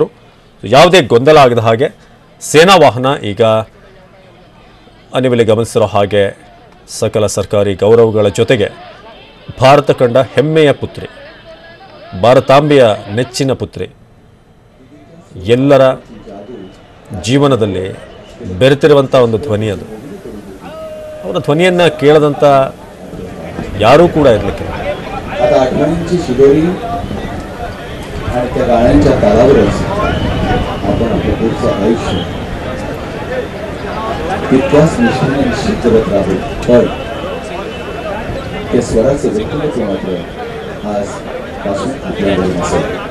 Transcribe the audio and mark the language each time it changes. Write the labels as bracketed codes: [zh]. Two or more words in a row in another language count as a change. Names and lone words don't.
[kn] ಯಾವುದೇ ಗೊಂದಲ ಆಗದ ಹಾಗೆ ಸೇನಾ ವಾಹನ ಈಗ ನೀವಿಲ್ಲಿ ಗಮನಿಸಿರೋ ಹಾಗೆ ಸಕಲ ಸರ್ಕಾರಿ ಗೌರವಗಳ ಜೊತೆಗೆ ಭಾರತ ಕಂಡ ಹೆಮ್ಮೆಯ ಪುತ್ರಿ, ಭಾರತಾಂಬೆಯ ನೆಚ್ಚಿನ ಪುತ್ರಿ, ಎಲ್ಲರ ಜೀವನದಲ್ಲಿ ಬೆರೆತಿರುವಂಥ ಒಂದು ಧ್ವನಿ ಅದು. ಅವರ ಧ್ವನಿಯನ್ನು ಕೇಳದಂಥ ಯಾರೂ ಕೂಡ ಇರಲಿಕ್ಕಿಲ್ಲ. [mr] आता आठवणींची शिदोरी आणि त्या गाण्यांच्या तालावरच आपण आपलं पुढचं आयुष्य तितक्याच निष्ठेने निश्चित जगत राहू. पण त्या स्वराचं व्यक्तिमत्व मात्र आजपासून आपल्याकडे नसेल.